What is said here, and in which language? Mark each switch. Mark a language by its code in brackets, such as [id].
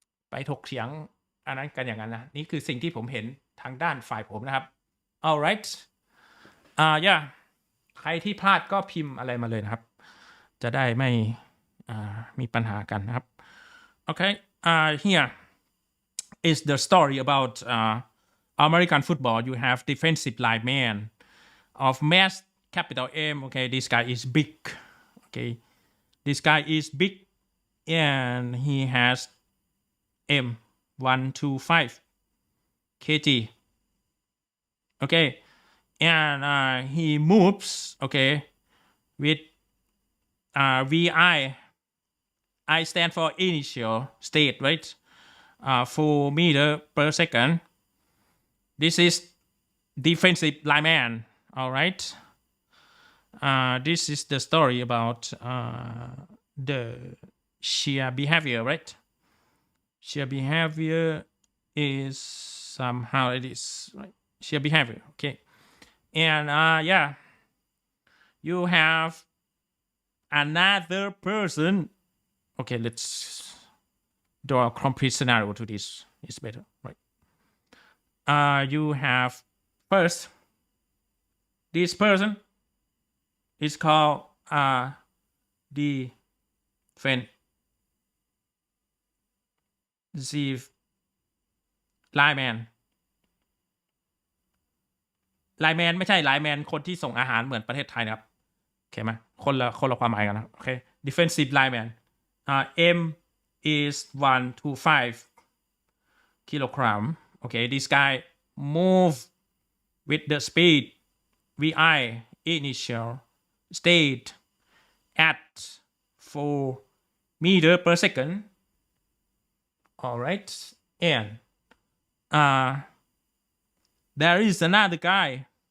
[th] ไปถกเถียงอันนั้นกันอย่างนั้นนะนี่คือสิ่งที่ผมเห็นทางด้านฝ่ายผมนะครับ [en] alright yeah [th] ใครที่พลาดก็พิมพ์อะไรมาเลยนะครับจะได้ไม่มีปัญหากันนะครับ [en] okay here is the story about American football. You have defensive lineman of mass capital M. Okay, this guy is big. Okay, this guy is big and he has M604 kg. Okay, and he moves. Okay, with VI. I stand for initial state, right? 4 meters per second. This is defensive lineman. All right. This is the story about the shear behavior, right? Shear behavior is somehow it is right. Shear behavior, okay. And yeah, you have another person. Okay, let's draw a complete scenario to this. It's better, right? You have first this person is called defensive lineman [th] ไลน์แมนไม่ใช่ไลน์แมนคนที่ส่งอาหารเหมือนประเทศไทยนะครับโอเคไหมคนละความหมายกันนะโอเค [en] defensive lineman M is 125 kilogram. Okay, this guy move with the speed VI initial state at 4 meters per second. All right, and there is another guy.